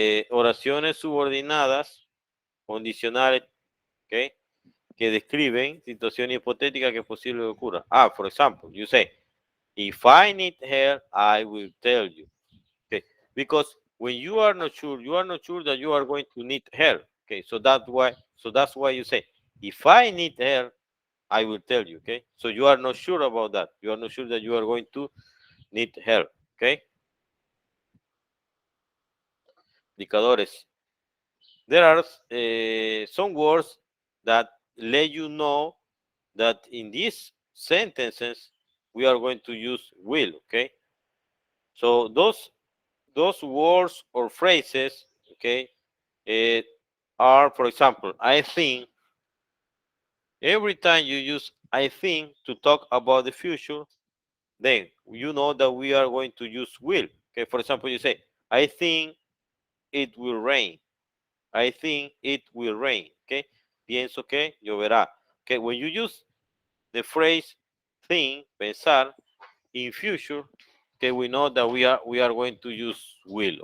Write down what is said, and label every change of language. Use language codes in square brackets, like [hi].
[es] Oraciones subordinadas, condicionales, ¿ok? que describen situaciones hipotéticas que es posible que ocurra. [en] For example, you say, if I need help, I will tell you. Okay, because when you are not sure that you are going to need help. Okay, so that's why you say, if I need help, I will tell you. Okay, so you are not sure about that. You are not sure that you are going to need help. [es] Okay, indicadores. [en] There are some words that let you know that in these sentences we are going to use will. Okay, so those words or phrases, okay, uh, are, for example, I think. Every time you use I think to talk about the future, then you know that we are going to use will. Okay, for example, you say, I think it will rain. I think it will rain. [es] Okay, pienso que lloverá. [en] Okay, when you use the phrase think, pensar, in future, okay, we know that we are going to use will.